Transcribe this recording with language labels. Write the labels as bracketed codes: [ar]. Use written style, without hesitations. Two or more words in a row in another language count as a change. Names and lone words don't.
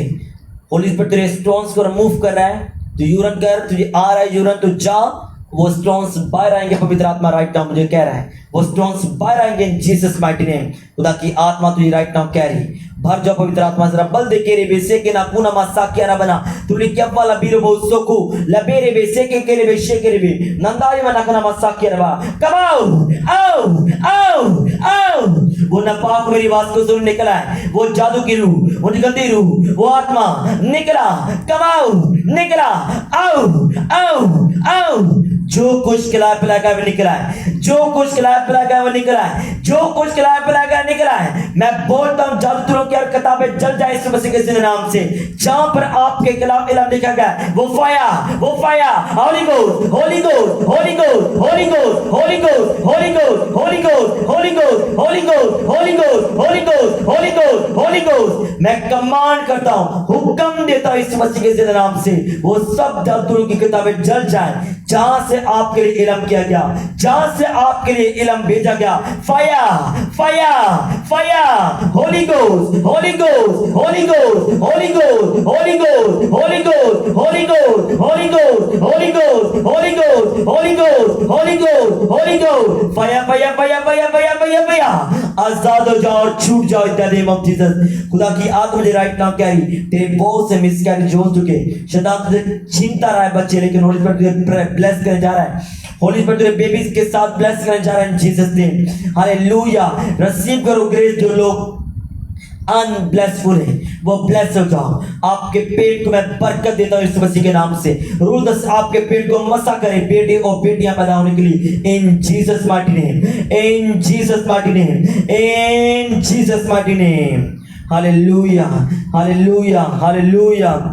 [hi] होली स्पिरिट तेरे स्टोन्स को रिमूव कर रहा है। तो यूरिन कर, तुझे आ रहा है यूरिन, तो जा, वो स्टोन्स बाहर आएंगे। पवित्र आत्मा [en] right now [hi] मुझे कह रहा है वो स्टोन्स बाहर आएंगे [en] in Jesus mighty name. [hi] खुदा की आत्मा तुझे [en] right now [hi] कह रही, भर जाओ पवित्र आत्मा जरा बल दे के रे बेसे के ना कुना मासा क्या ना बना तुली क्या वाला बीरो बहुत सोकू लबेरे बेसे के रे बेशे के रे बे नंदारी मना कना मासा क्या रवा कमाओ आओ आओ आओ। वो नापाक मेरी आवाज को सुन निकला है, वो जादू की रूह, वो गंदी रूह, वो आत्मा निकला, कमाओ निकला, आओ आओ आओ। जो कुछ खिलाया पिलाया गया वो निकला है, जो कुछ खिलाया पिलाया गया वो निकला है, जो कुछ खिलाया पिलाया गया निकला है। मैं बोलता हूं जादूगरों की किताबें जल जाए इस मसीह के नाम से। जहां पर आपके खिलाफ इल्म लिखा गया वो फायर, वो फायर, [en] holy ghost, holy ghost, holy ghost, holy ghost, holy ghost, holy ghost, holy ghost, holy ghost, holy ghost, holy ghost, holy ghost, holy ghost, holy ghost. [hi] मैं कमांड करता हूं, हुक्म देता हूं इस मसीह के नाम से, वो सब जादूगरों की किताबें जल जाए जहां से आपके लिए इल्म किया गया, जहां से आपके लिए इल्म भेजा गया। [en] fire fire fire, holy ghost, holy ghost, holy ghost, holy ghost, holy ghost, holy ghost, holy ghost, holy ghost, holy ghost, holy ghost, holy ghost, holy ghost, holy ghost. fire fire fire fire fire fire fire. [hi] आजाद हो जाओ और छूट जाओ [en] in the name of Jesus. [hi] खुदा की आत्मा मुझे राइट नाउ कह रही, तेरे बहुत से मिसकैरेज हो चुके, शैतान तुझे छीनता रहा है बच्चे, लेकिन होली स्पिरिट तुझे ब्लेस करने जा रहा है। होली स्पिरिट तुझे बेबीज के साथ ब्लेस करने जा रहा है [en] in Jesus name. [hi] हालेलुया। रिसीव करो ग्रेस। जो लोग अनब्लेसफुल है वो ब्लेस हो जाओ। आपके पेट को मैं बरकत देता हूं इस मसीह के नाम से। रूह दस आपके पेट को मसा करे, बेटे और बेटियां पैदा होने के लिए [en] in Jesus mighty name, in Jesus mighty name, in Jesus mighty name. [hi] हालेलुया हालेलुया हालेलुया।